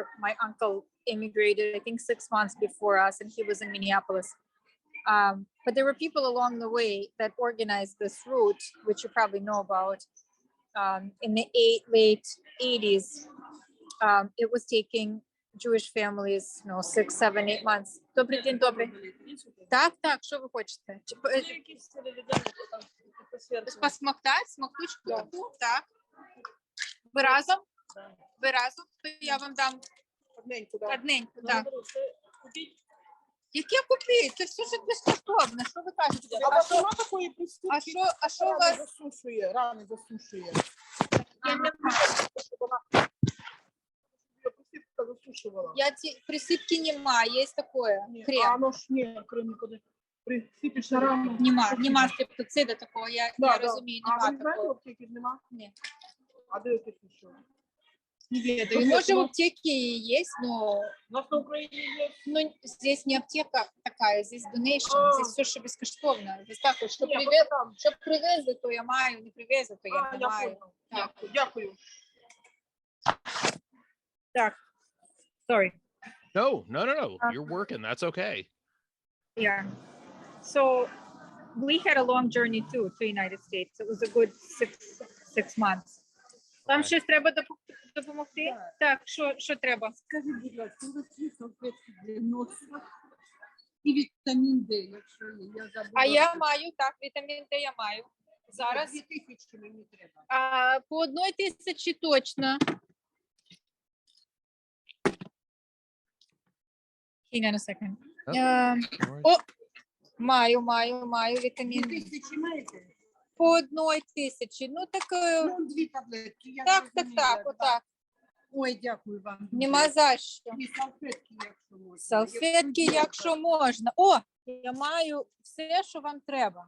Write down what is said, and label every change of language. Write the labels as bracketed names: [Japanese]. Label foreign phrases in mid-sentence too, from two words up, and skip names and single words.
[English] My uncle immigrated, I think 6 months before us, and he was in Minneapolis. But there were people along the way that organized this route, which you probably know about. In the late 80s, it was taking Jewish families, 6, 7, 8 months. [Ukrainian] Добрий день, добрий. Так, що ви хочете? Посмоктати, смоктучку таку, так. Ви разом? Ви разом? То я вам дам одненьку, так. Яке купіть? Це все ж безкоштовно. Що ви кажете? А що у вас? Засушує, рани засушує. Я не маю. Я присыпки нема, [Russian] есть такое. Крем. Оно ж не, крем никуда. Присыпешь на рану. [Ukrainian] Нема стрептоцида такого, я розумію, А ви нема знаєте, в такого. аптеці нема? Ні. А де якісь ще? [Russian] Не ведаю. Может, в аптеке есть, но [Ukrainian] У нас на Україні є. [Russian] здесь не аптека такая, здесь donation, здесь все, [Ukrainian] що безкоштовно. [Russian] Здесь так, що [Ukrainian] Ні, привезли, то я маю, не привезли, то я не я маю. [Russian] понял. [Ukrainian] Так. Дякую. Так, [English] sorry. No. You're working. That's okay. Yeah. So we had a long journey too to the United States. It was a good six months. [Ukrainian] Вам щось треба допомогти? Так, що треба? Скажіть, будь ласка, у вас є салфетки для носа і вітамін Д, якщо є. Я забула. А я маю, так, вітамін Д я маю. Зараз 2000 мені треба. по 1000 точно. [English] Hang on a second. [Ukrainian] Маю вітамін. 2000 маєте? По 1000. Ну, так, Ну, 2 таблетки. Я так, зрозуміла, отак. Ой, дякую вам. Нема за що. І салфетки, якщо можна. Салфетки, якщо можна. О, я маю все, що вам треба.